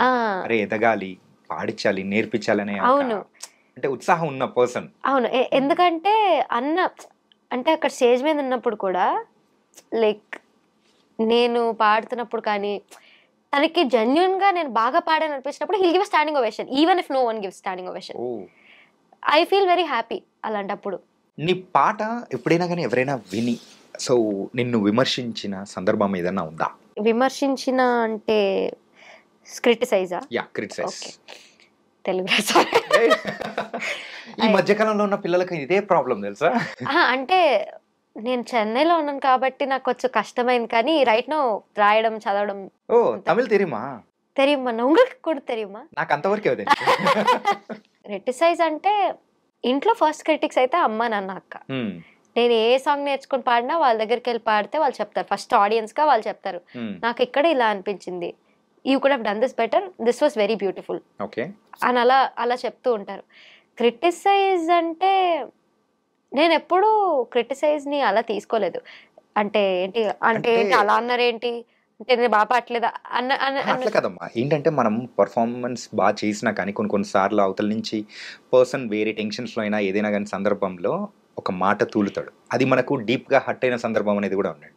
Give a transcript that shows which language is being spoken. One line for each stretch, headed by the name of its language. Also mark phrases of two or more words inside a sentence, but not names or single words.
Telugu: అరే ఎదగాలి, పాడించాలి, నేర్పించాలనే అంటే ఉత్సాహం ఉన్న పర్సన్. అవును, ఎందుకంటే అన్న అంటే అక్కడ స్టేజ్ మీద ఉన్నప్పుడు కూడా లైక్ నేను పాడుతున్నప్పుడు కానీ తనకి జెన్యూన్ గా నేను బాగా పాడాను అనిపించినప్పుడు
English: he'll give a standing ovation even if no one gives standing ovation. I feel very happy అలాంటప్పుడు.
Telugu: నీ పాట ఎప్పుడైనా కానీ ఎవరైనా విని సో నిన్ను విమర్శించిన సందర్భం ఏదైనా ఉందా? విమర్శించిన అంటే క్రిటిసైజా?
English: yeah, criticize.
Telugu: ఓకే, తెలుగు సారీ. ఈ మధ్యకాలంలో ఉన్న పిల్లలకి ఇదే ప్రాబ్లం తెలుసా? అంటే నేను చెన్నైలో ఉన్నాను కాబట్టి నాకు కొంచెం కష్టమైంది, కానీ
English: right now
Telugu: రాయడం చదవడం. ఓ, తమిళ్ తెరియుమా?
Tamil: தெரியுமா உங்களுக்கு కూడా தெரியுமா?
Telugu: నాకు అంతవరకే తెలుసు. క్రిటిసైజ్ అంటే ఇంట్లో
English: first critics
Telugu: అయితే అమ్మ నాన్న అక్క. నేను ఏ సాంగ్ నేర్చుకుని పాడినా వాళ్ళ దగ్గరికి వెళ్ళి పాడితే వాళ్ళు చెప్తారు,
English: first audience
Telugu: గా వాళ్ళు చెప్తారు నాకు ఇక్కడ ఇలా అనిపించింది,
English: you could have done this better, this was very beautiful అని అలా అలా చెప్తూ ఉంటారు.
Telugu: క్రిటిసైజ్ అంటే నేను ఎప్పుడూ క్రిటిసైజ్ ని అలా తీసుకోలేదు. అంటే ఏంటి అంటే అలా అన్నారేంటి అంటే నేను బాగా పాడలేదా అట్లా కదమ్మా. ఏంటంటే మనం పర్ఫార్మెన్స్ బాగా చేసినా కానీ కొన్నిసార్లు అవతల నుంచి పర్సన్ వేరే టెన్షన్స్లో అయినా ఏదైనా కానీ సందర్భంలో ఒక మాట తూలుతాడు, అది మనకు
English: deep-ga hurt
Telugu: అయిన సందర్భం అనేది కూడా ఉన్నట్టు.